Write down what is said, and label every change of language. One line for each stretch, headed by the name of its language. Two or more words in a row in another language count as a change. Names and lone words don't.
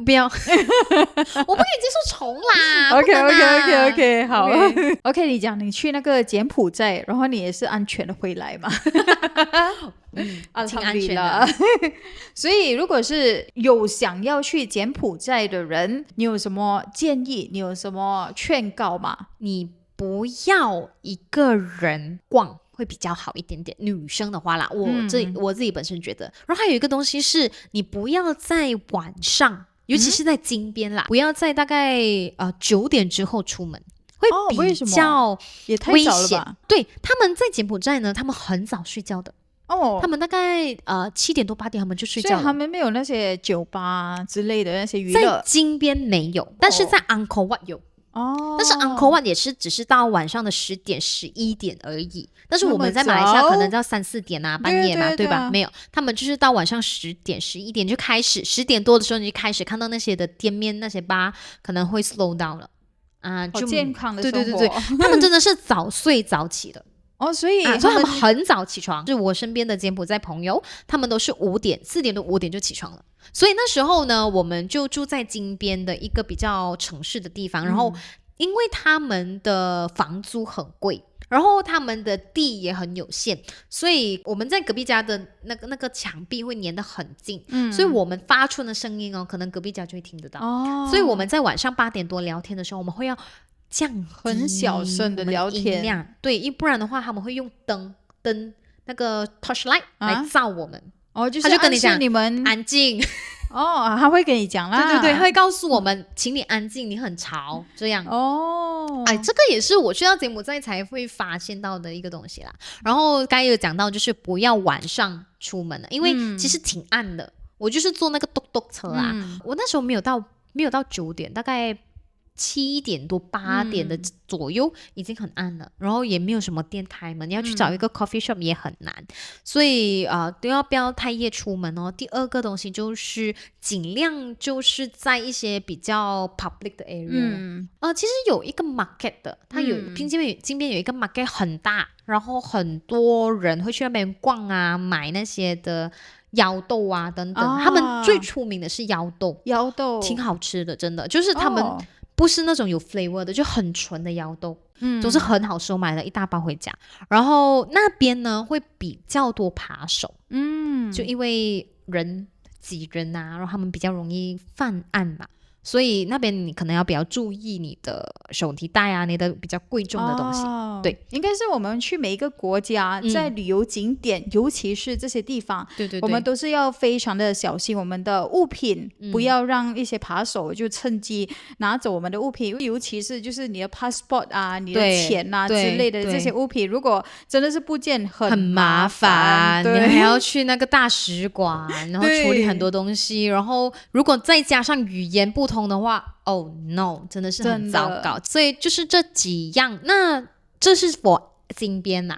Chinese: 不要。我不可以接受蟲啦。 OK， 好。OK， 你講你去那個柬埔寨，然後你也是安全的回來嘛？挺安全的。所以如果是有想要去柬埔寨的人，你有什麼建議？你有什麼勸告嗎？你不要一個人逛會比較好一點點，女生的話啦，我自己本身覺得。然後還有一個東西是，你不要在晚上，尤其是在金邊啦，不要在大概9點之後出門，會比較也太早了吧？對，他們在柬埔寨呢，他們很早睡覺的。他們大概7點多8點他們就睡覺了，所以他們沒有那些酒吧之類的那些娛樂。在金邊沒有，但是在 Angkor Wat 有。但是 Angkor Wat 也是只是到晚上的10點11點而已，但是我們在馬來西亞可能到3、4點啊，半夜嘛，對吧？沒有，他們就是到晚上10點11點就開始，10點多的時候你就開始看到那些的店面那些吧可能會
English: slow down
Chinese: 了就健康的生活。對，他們真的是早睡早起的。所以他們很早起床，就是我身邊的柬埔寨朋友，他們都是4點多5點就起床了。所以那時候呢，我們就住在金邊的一個比較城市的地方，然後因為他們的房租很貴，然後他們的地也很有限，所以我們在隔壁家的那個牆壁會粘得很近，所以我們發出的聲音可能隔壁家就會聽得到。所以我們在晚上8點多聊天的時候，我們會要降很小聲的聊天，對，不然的話他們會用燈那個 torchlight 來照我們。就是他就跟你講你們安靜。他會跟你講啦。對，他會告訴我們請你安靜，你很吵這樣。這個也是我去到柬埔寨才會發現到的一個東西啦。然後剛才有講到就是不要晚上出門了，因為其實挺暗的。我就是坐那個嘟嘟車啊，我那時候沒有到9點，大概7點多8點的左右已經很暗了，然後也沒有什麼店開門，你要去找一個 coffee shop 也很難，所以都要不要太夜出門哦。第二個東西就是盡量就是在一些比較 public 的 area，其實有一個 market 的，它有金邊有一個 market 很大，然後很多人會去那邊逛啊，買那些的腰豆啊等等，他們最出名的是腰豆挺好吃的，真的就是他們不是那種有 flavor 的，就很純的腰豆，總是很好吃，我買了一大包回家。然後那邊呢會比較多扒手，就因為人擠人啊，然後他們比較容易犯案嘛，所以那邊你可能要比較注意你的手提袋啊，你的比較貴重的東西。對，應該是我們去每一個國家，在旅遊景點，尤其是這些地方，對，我們都是要非常的小心我們的物品，不要讓一些扒手就趁機拿走我們的物品，尤其是就是你的 passport 啊，你的錢啊之類的這些物品，如果真的是不見很麻煩，你還要去那個大使館，然後處理很多東西，然後如果再加上語言不同的話，
English: Oh no，
Chinese: 真的是很糟糕。所以就是這幾樣，那這是我金邊吶。